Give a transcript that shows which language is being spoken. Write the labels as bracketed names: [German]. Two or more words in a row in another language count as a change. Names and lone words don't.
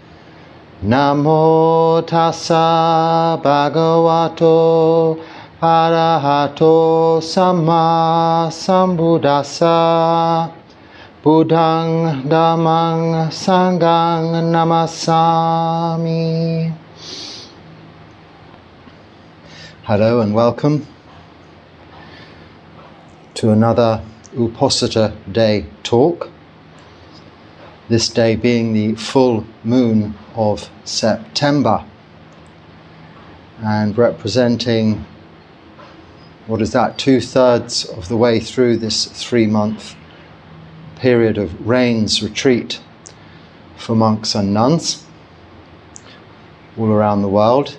[Pali] Namo tassa bhagavato arahato samma sambuddhassa. Buddhang dhammang sanghang namasami. [English] Hello and welcome to another Uposatha Day talk. This day being the full moon of September and representing, what is that, 2/3 of the way through this 3-month period of rains retreat for monks and nuns all around the world.